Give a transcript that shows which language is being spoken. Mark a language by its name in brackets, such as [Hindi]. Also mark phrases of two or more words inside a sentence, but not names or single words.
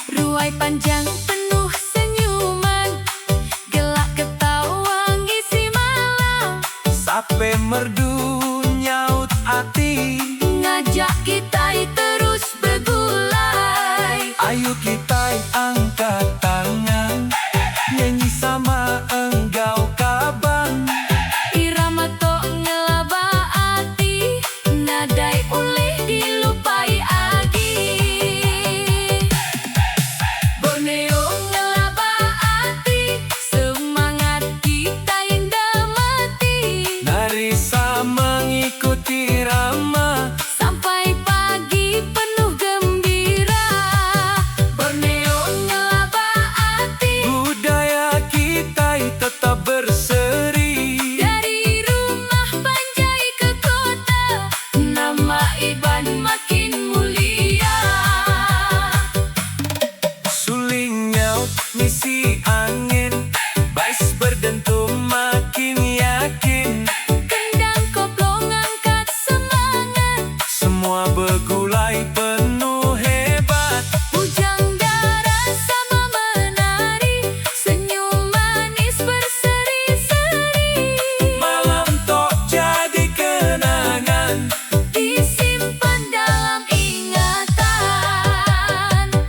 [Malay] Ruai panjang penuh senyuman, gelak ketawa [Iban] ngisi malam. Sape merdu nyaut hati, Ngajak kita terus begulai. [Malay] ayo kita angkat tangan, nyanyi sama [Iban] enggau kaban. Irama tok ngelaba hati, nadai ulih dilupai agi. Borneo ngelaba hati, semangat kita indah mati. [Malay] Narisa mengikuti irama, Sampai pagi penuh gembira. [Iban] Borneo ngelaba hati, [Malay] budaya kita tetap berseri. dari rumah Panjai ke kota, nama Iban makin mulia. [Iban] Suling nyaut ngisi angin, bais [Malay] berdentum makin yakin. Kendang koplo ngangkat semangat, Semua begulai penuh hebat. bujang darah sama menari, senyum manis berseri-seri. [Iban] Malam tok jadi kenangan, [Malay] Disimpan dalam ingatan.